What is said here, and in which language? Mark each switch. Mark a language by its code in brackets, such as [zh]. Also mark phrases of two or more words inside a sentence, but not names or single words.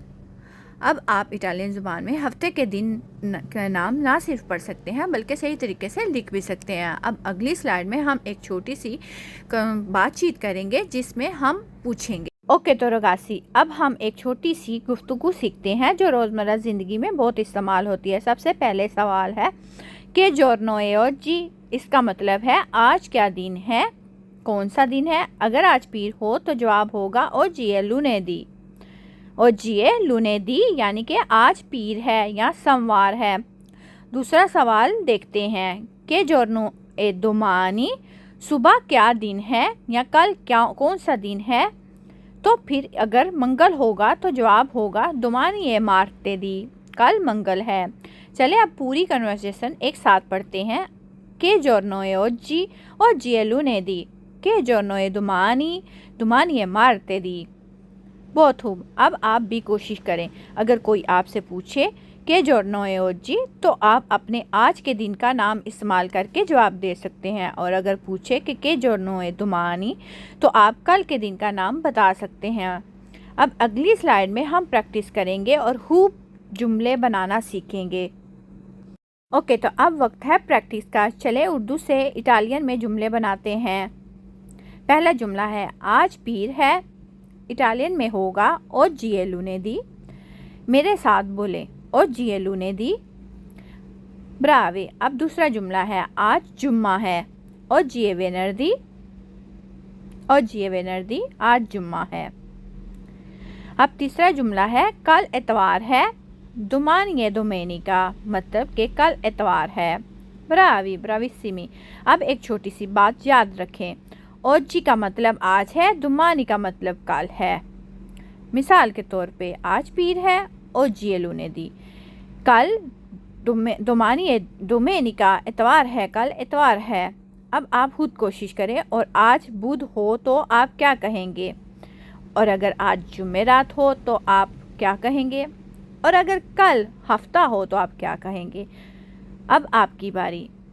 [ur] اب آپ اٹالین زبان میں ہفتے کے دن کا نام نہ صرف پڑھ سکتے ہیں بلکہ صحیح طریقے سے لکھ بھی سکتے ہیں. اب اگلی سلائیڈ میں ہم ایک چھوٹی سی بات چیت کریں گے جس میں ہم پوچھیں گے. اوکے تو رگاسی، اب ہم ایک چھوٹی سی گفتگو سیکھتے ہیں جو روزمرہ زندگی میں بہت استعمال ہوتی ہے. سب سے پہلے سوال ہے کہ [it] giorno è oggi, [ur] اس کا مطلب ہے آج کیا دن ہے، کون سا دن ہے. اگر آج پیر ہو تو جواب ہوگا [it] oggi è lunedì। oggi è lunedì [ur] یعنی کہ آج پیر ہے یا سوموار ہے. دوسرا سوال دیکھتے ہیں کہ [it] giorno è domani, [ur] صبح کیا دن ہے یا کل کیا کون سا دن ہے. تو پھر اگر منگل ہوگا تو جواب ہوگا [it] domani è martedì, [ur] کل منگل ہے. چلے اب پوری کنورسیشن ایک ساتھ پڑھتے ہیں. [it] che giorno è oggi, oggi è lunedì, che giorno è domani, domani è martedì। [ur] بہت خوب۔ اب آپ بھی کوشش کریں۔ اگر کوئی آپ سے پوچھے کہ [it] giorno è oggi [ur] تو آپ اپنے آج کے دن کا نام استعمال کر کے جواب دے سکتے ہیں، اور اگر پوچھے کہ [it] giorno è domani [ur] تو آپ کل کے دن کا نام بتا سکتے ہیں. اب اگلی سلائیڈ میں ہم پریکٹس کریں گے اور خوب جملے بنانا سیکھیں گے. اوکے تو اب وقت ہے پریکٹس کا. چلے اردو سے اٹالین میں جملے بناتے ہیں. پہلا جملہ ہے آج پیر ہے، اٹالین میں ہوگا [it] oggi è lunedì। [ur] میرے ساتھ بولے [it] oggi è lunedì। [ur] براوے۔ اب دوسرا جملہ ہے آج جمعہ ہے, [it] oggi è venerdì। oggi è venerdì, [ur] آج جمعہ ہے۔ اب تیسرا جملہ ہے کل اتوار ہے, [it] domani è domenica, [ur] مطلب کہ کل اتوار ہے. [it] bravi, bravissimi. [ur] اب ایک چھوٹی سی بات یاد رکھیں، oggi کا مطلب آج ہے، domani کا مطلب کل ہے. مثال کے طور پہ آج پیر ہے [it] oggi è lunedì, [ur] کل [it] domani è domenica, [ur] اتوار ہے، کل اتوار ہے. اب آپ خود کوشش کریں اور آج بدھ ہو تو آپ کیا کہیں گے، اور اگر آج جمعرات ہو تو آپ کیا کہیں گے، اور اگر کل ہفتہ ہو تو آپ کیا کہیں گے. اب آپ کی باری.